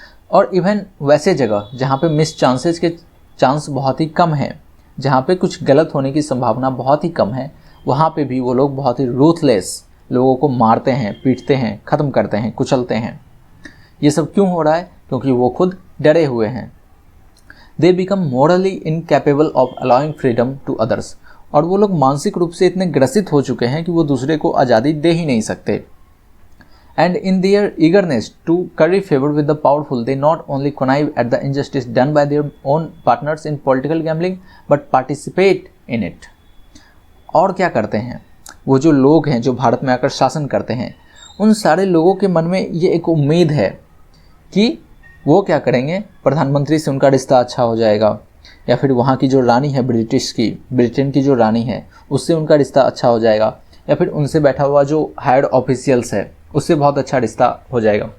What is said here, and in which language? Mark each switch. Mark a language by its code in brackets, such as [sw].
[hi] और इवन वैसे जगह जहाँ पे मिस चांसेस के चांस बहुत ही कम है, जहाँ पे कुछ गलत होने की संभावना बहुत ही कम है, वहाँ पे भी वो लोग बहुत ही रूथलेस लोगों को मारते हैं, पीटते हैं, ख़त्म करते हैं, कुचलते हैं। ये सब क्यों हो रहा है? क्योंकि वो खुद डरे हुए हैं। [en] They become morally incapable of allowing freedom to others. [hi] और वो लोग मानसिक रूप से इतने ग्रसित हो चुके हैं कि वो दूसरे को आज़ादी दे ही नहीं सकते। [en] And in their eagerness to curry favor with the powerful, they not only connive at the injustice done by their own partners in political gambling, but participate in it. [hi] और क्या करते हैं वो जो लोग हैं जो भारत में आकर शासन करते हैं, उन सारे लोगों के मन में ये एक उम्मीद है कि वो क्या करेंगे, प्रधानमंत्री से उनका रिश्ता अच्छा हो जाएगा, या फिर वहाँ की जो रानी है ब्रिटेन की जो रानी है उससे उनका रिश्ता अच्छा हो जाएगा, या फिर उनसे बैठा हुआ जो हायर्ड ऑफिशियल्स है उससे बहुत अच्छा रिश्ता हो जाएगा।